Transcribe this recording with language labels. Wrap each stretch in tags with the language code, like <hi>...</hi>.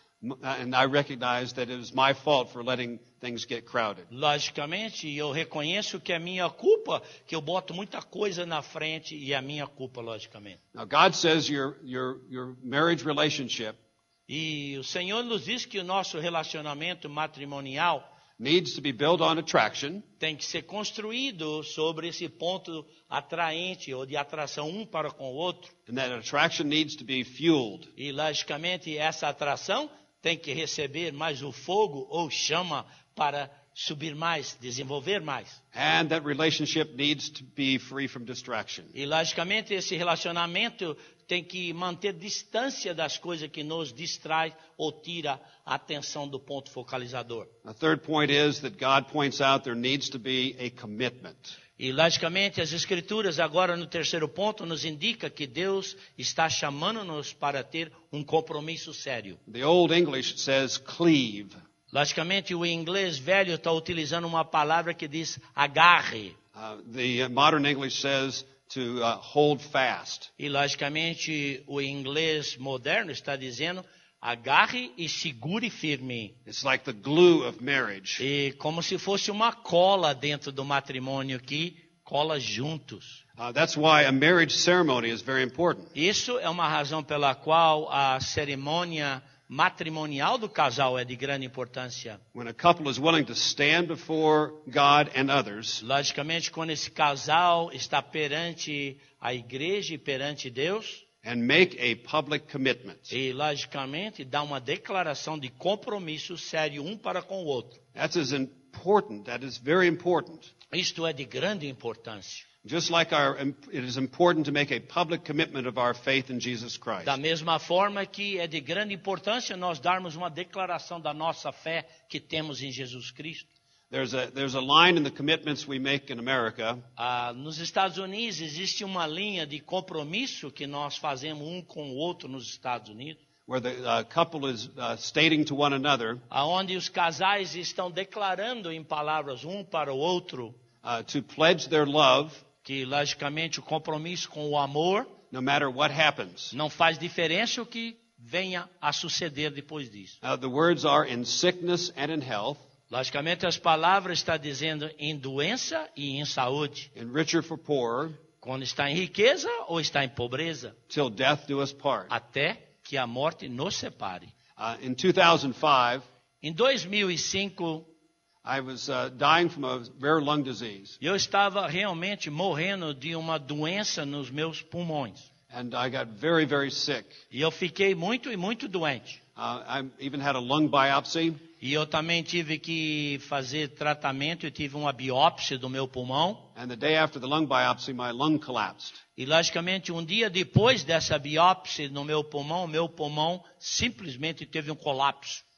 <en>And I recognize that it was my fault for letting things get crowded.</en> <pt>Logicamente, eu reconheço que é minha culpa, que eu boto muita coisa na frente, e é minha culpa, logicamente.</pt> <en>Now, God says your marriage relationship</en> <pt>E o Senhor nos diz que o nosso relacionamento matrimonial</pt> <en>needs to be built on attraction,</en> <pt>tem que ser construído sobre esse ponto atraente ou de atração um para com o outro.</pt> <en>and that attraction needs to be fueled.</en> <pt>E, logicamente, essa atração tem que receber mais o fogo ou chama para subir mais, desenvolver mais.</pt> <en>And that relationship needs to be free from distraction.</en> <pt>E, logicamente, esse relacionamento tem que manter distância das coisas que nos distrai ou tira a atenção do ponto focalizador.</pt> <en>The third point is that God points out there needs to be a commitment.</en> <pt>E, logicamente, as Escrituras, agora no terceiro ponto, nos indica que Deus está chamando-nos para ter um compromisso sério.</pt> <en>The Old English says cleave.</en> <pt>Logicamente, o inglês velho está utilizando uma palavra que diz agarre.</pt> <en>The modern English says to hold fast.</en> <pt>E, logicamente, o inglês moderno está dizendo agarre e segure firme.</pt> <en>It's like the glue of marriage.</en> <pt>E como se fosse uma cola dentro do matrimônio que cola juntos.</pt> <en>That's why a marriage ceremony is very important.</en> <pt>Isso é uma razão pela qual a cerimônia matrimonial do casal é de grande importância.</pt> <en>When a couple is willing to stand before God and others</en> <pt>Logicamente, quando esse casal está perante a igreja e perante Deus,</pt> <en>and make a public commitment,</en> <pt>e logicamente dá uma declaração de compromisso sério um para com o outro.</pt> <en>that is very important.</en> <pt>Isto é de grande importância.</pt> <en>Just like it is important to make a public commitment of our faith in Jesus Christ.</en> <pt>Da mesma forma que é de grande importância nós darmos uma declaração da nossa fé que temos em Jesus Cristo.</pt> <en>There's a line in the commitments we make in America</en> <pt>Nos Estados Unidos existe uma linha de compromisso que nós fazemos um com o outro nos Estados Unidos,</pt> <en>where the couple is stating to one another</en> <pt>aonde os casais estão declarando em palavras um para o outro</pt> <en>to pledge their love</en> <pt>que, logicamente, o compromisso com o amor</pt> <en>no matter what happens.</en> <pt>não faz diferença o que venha a suceder depois disso.</pt> <en>The words are in sickness and in health,</en> <pt>Logicamente, as palavras estão dizendo em doença e em saúde,</pt> <en>in richer for poorer,</en> <pt>quando está em riqueza ou está em pobreza,</pt> <en>till death do us part.</en> <pt>até que a morte nos separe.</pt> <en>In 2005,</en> <pt>Em 2005,</pt> <en>I was dying from a rare lung disease,</en> <pt>eu estava realmente morrendo de uma doença nos meus pulmões.</pt> <en>and I got very, very sick.</en> <pt>E eu fiquei muito e muito doente.</pt> <en>I even had a lung biopsy,</en> <pt>E eu também tive que fazer tratamento, eu tive uma biópsia do meu pulmão.</pt> <en>and the day after the lung biopsy, my lung collapsed.</en> <pt>E logicamente, um dia depois dessa biópsia no meu pulmão simplesmente teve um colapso.</pt>